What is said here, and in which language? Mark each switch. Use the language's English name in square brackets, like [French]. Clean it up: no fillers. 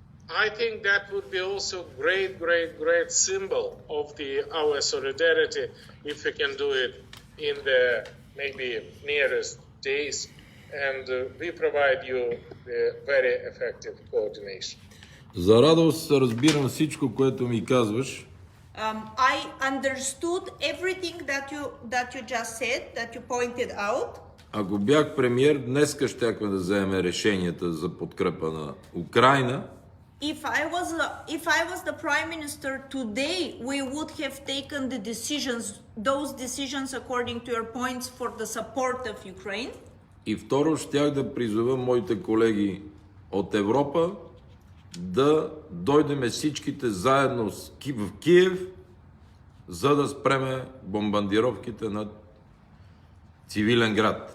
[English] I think that would be also great symbol of our solidarity if we can do it in the maybe nearest days. And we provide you the very effective coordination. [Bulgarian] За радост разбирам всичко, което ми казваш. [English] I understood everything that you just said, that you pointed out. [Bulgarian] Ако бях премиер, днеска щяхме да вземем решенията за подкрепа на Украйна. [English] If I was the prime minister today, we would have taken those decisions according to your points for the support of Ukraine. [Bulgarian] И второ, щях да призова моите колеги от Европа да дойдем всичките заедно в Киев, за да спреме бомбардировките над цивилен град.